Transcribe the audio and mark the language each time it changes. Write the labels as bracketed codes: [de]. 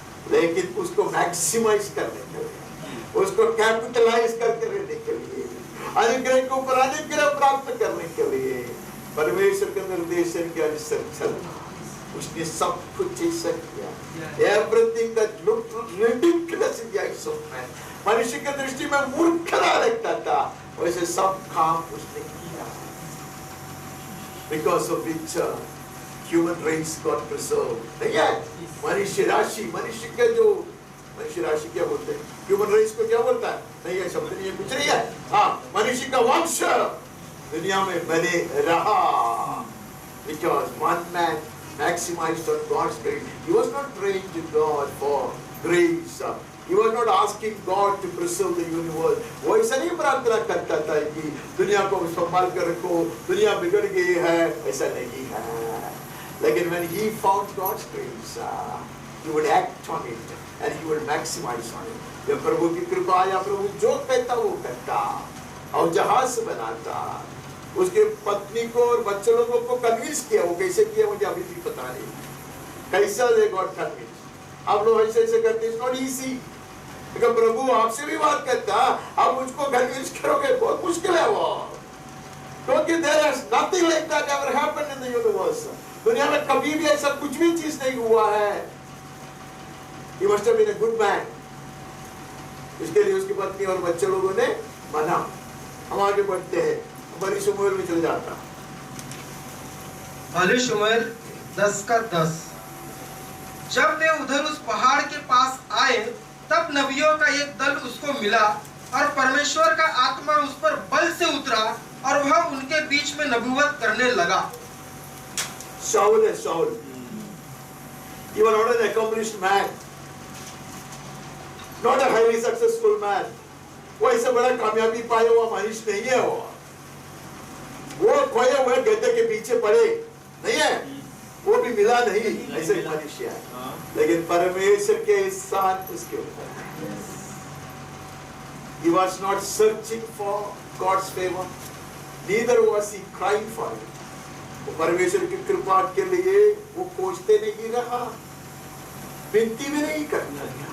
[hi] लेकिन उसको मैक्सिमाइज करने के लिए, उसको कैपिटलाइज करके रहने के लिए, अनुग्रह को ऊपर अनुग्रह प्राप्त करने के लिए परमेश्वर के निर्देशन के अनुसार चलना, उसने सब कुछ ऐसा किया। [en] Everything that looked ridiculous in the eyes of man, [hi] मनुष्य की दृष्टि में मूर्खता लगता था, वैसे सब काम उसने किया। [en] Because of which human race got preserved. [hi] नहीं है? मनुष्य राशि क्या बोलते हैं? Human race को क्या बोलता है? नहीं है, शब्द नहीं है, कुछ नहीं है। हाँ, मनुष्य का वंश दुनिया में बने रहा। [en] Because one man maximized on God's grace. He was not praying to God for grace. He was not asking God to preserve the universe. [hi] वो ऐसा नहीं प्रार्थना करता था कि दुनिया को संभाल कर रखो, दुनिया बिगड़ गई है, ऐसा नहीं है। [en] लेकिन when he found God's grace, he would act on it and he would maximize on it. [hi] जब प्रभु की कृपा या प्रभु जो कहता वो करता और जहाज बनाता, उसके पत्नी को और बच्चे लोगों को कन्विंस किया। वो कैसे किया मुझे अभी भी पता नहीं, कैसा [en] they got convinced। [hi] आप लोग ऐसे ऐसे करते, [en] it's not easy। [hi] लेकिन प्रभु आपसे भी बात करता, आप मुझको कन्विंस करोगे, बहुत मुश्किल है वो, क्योंकि [en] there is nothing like that ever happened in the universe। [hi] दुनिया में कभी भी ऐसा कुछ भी चीज नहीं हुआ है। [en] He must have been a good man। [hi] इसके लिए उसकी पत्नी और बच्चे लोगों ने माना। हम आगे बढ़ते हैं, पहली शमूएल में चले जाता। पहली शमूएल 10:10। जब वे उधर उस पहाड़ के पास आए, तब नबियों का एक दल उसको मिला और परमेश्वर का आत्मा उस पर बल से उतरा और वह उनके बीच में नबूवत करने लगा। शाऊल है, शाऊल। [en] He was not an accomplished man, not a highly successful man। [hi] वो ऐसे बड़ा कामयाबी पाया हुआ मनुष्य नहीं है। वो खोए हुए गड्ढे के पीछे पड़े नहीं है, वो भी मिला नहीं, ऐसे मनुष्य है। लेकिन परमेश्वर के साथ उसके ऊपर [en] He was not searching for God's favor, neither was he crying for it। [hi] वो परमेश्वर की कृपा के लिए वो खोजते नहीं रहा, विनती भी नहीं करता।